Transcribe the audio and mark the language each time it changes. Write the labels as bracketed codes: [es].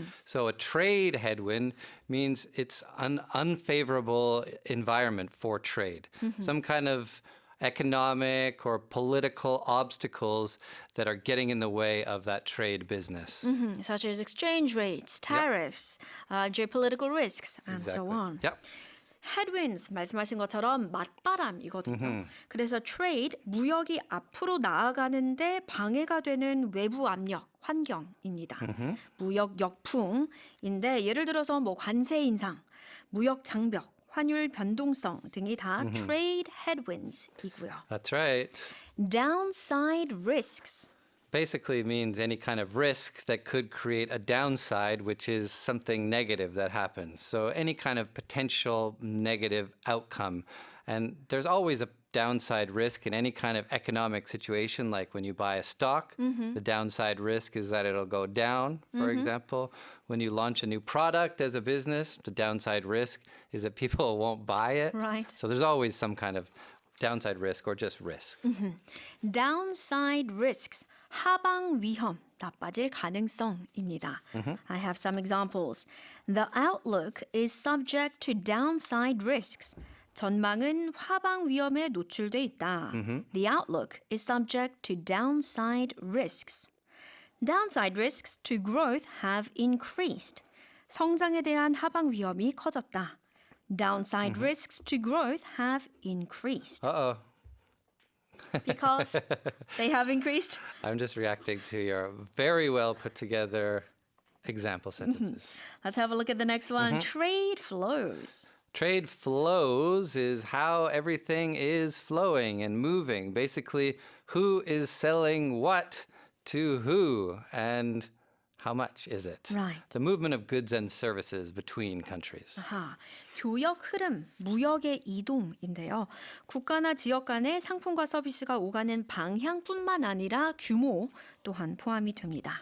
[en] So a trade headwind means it's an unfavorable environment for trade. Some kind of economic or political obstacles that are getting in the way of that trade business. Such as exchange rates, tariffs, geopolitical risks, and so on. Yep. [ko] headwinds 말씀하신 것처럼 맞바람이거든요. 그래서 trade 무역이 앞으로 나아가는데 방해가 되는 외부 압력 환경입니다. 무역 역풍인데 예를 들어서 뭐 관세 인상, 무역 장벽, 환율 변동성 등이 다 trade headwinds이고요. [en] That's right. Downside risks. Basically means any kind of risk that could create a downside, which is something negative that happens. So any kind of potential negative outcome. And there's always a downside risk in any kind of economic situation, like when you buy a stock, the downside risk is that it'll go down, for example. When you launch a new product as a business, the downside risk is that people won't buy it. Right. So there's always some kind of downside risk or just risk. Downside risks. [ko] 하방 위험, 나빠질 가능성입니다. [en] I have some examples. The outlook is subject to downside risks. [ko] 전망은 하방 위험에 노출돼 있다. [en] The outlook is subject to downside risks. Downside risks to growth have increased. [ko] 성장에 대한 하방 위험이 커졌다. [en] Downside risks to growth have increased. Uh-oh. because they have increased? I'm just reacting to your very well put together example sentences. Let's have a look at the next one. Trade flows. Trade flows is how everything is flowing and moving. Basically, who is selling what to who and how much is it? Right. The movement of goods and services between countries. [ko] 아하, 교역 흐름, 무역의 이동인데요. 국가나 지역 간의 상품과 서비스가 오가는 방향뿐만 아니라 규모 또한 포함이 됩니다.